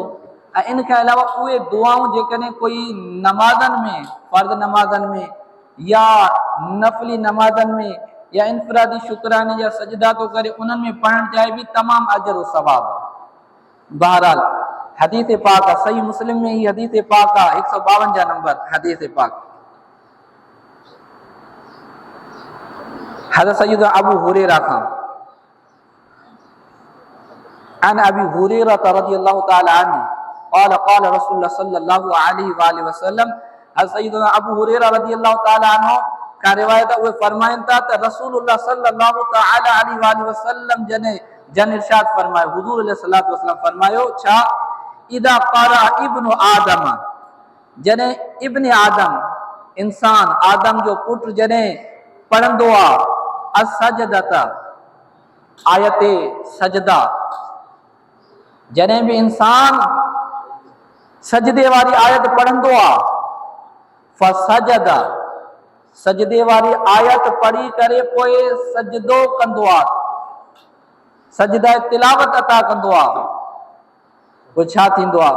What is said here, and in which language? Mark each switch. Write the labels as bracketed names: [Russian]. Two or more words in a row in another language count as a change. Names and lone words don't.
[Sindhi] ऐं इन खां अलावा उहे दुआऊं जेकॾहिं कोई नमाज़नि में, फ़र्ज़ नमाज़नि में या नफ़ली नमाज़नि में या इनफ़रादी शुक्राने जा सजदा थो करे, उन्हनि में पढ़णु चाहे बि तमामु अजर सवाब आहे। बहरहाल हदीस पाक आहे, सही मुस्लिम में ही हदीस पाक आहे, 152 नंबर हदीस पाक। हज़रत सय्यदना अबू हुरैरा खां, [Arabic] عن أبي هريرة رضي الله تعالى عنه قال قال رسول الله صلى الله عليه وسلم, हज़रत सय्यदना अबू हुरैरा رضي الله تعالى عنه [Sindhi] का रिवायत उहे फरमाइनि था त रसूलुल्लाह [Arabic] صلى الله تعالى عليه وسلم [Sindhi] जन इरशाद फरमायो, हुज़ूर [Arabic] عليه الصلاة والسلام [Sindhi] फरमायो, छा [Arabic] إذا قرأ ابن آدم, [Sindhi] जॾहिं इब्न आदम इंसान आदम जो पुट जॾहिं पढ़ंदो आहे असजदत आयत सजदा, जॾहिं बि इंसान सजदे वारी आयत पढ़ंदो आहे, फसजद सजदे वारी आयत पढ़ी करे पोइ सजदो कंदो आहे, सजदा तिलावत अता कंदो आहे, पोइ छा थींदो आहे?